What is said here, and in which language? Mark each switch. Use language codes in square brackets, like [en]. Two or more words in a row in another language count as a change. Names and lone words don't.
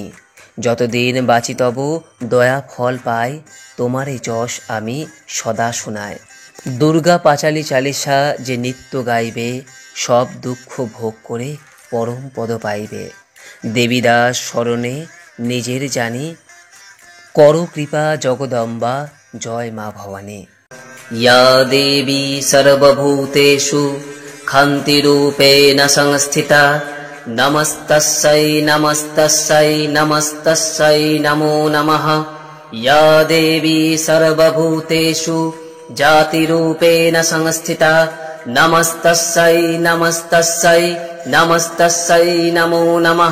[bn] যতদিন বাঁচি তব দয়া ফল পাই, তোমারে যশ আমি সদা শোনাই। দুর্গা পাঁচালী চালিসা যে নিত্য গাইবে, সব দুঃখ ভোগ করে পরম পদ পাইবে। দেবীদাস স্মরণে নিজের জানি, করো কৃপা জগদম্বা জয় মা ভবানী। [sa] या देवी सर्वभूतेषु खान्तिरूपेण संस्थिता, नमस्तस्यै नमस्तस्यै नमस्तस्यै नमो नमः। या देवी सर्वभूतेषु जातिरूपेण संस्थिता, नमस्तस्यै नमस्तस्यै नमस्तस्यै नमो नमः।